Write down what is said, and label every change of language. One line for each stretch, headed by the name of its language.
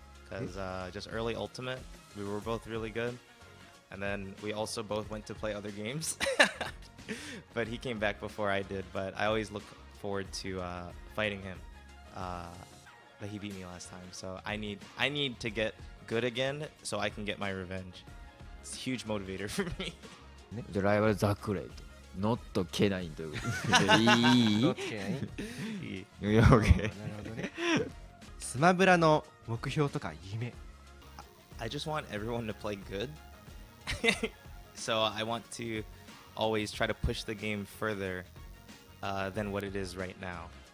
English: Because just early Ultimate, we were both really good. And then we also both went to play other games. But he came back before I did. But I always look forward to fighting him. But he beat me last time. So I need to get good again so I can get my revenge. It's a huge motivator for me.
Japanese: じゃあライバルザクレイとノット K9 ということでいい K9 いや OK なるほどねスマブラの目標とか夢
English: I just want everyone to play good. So I want to always try to push the game further than what it is right now.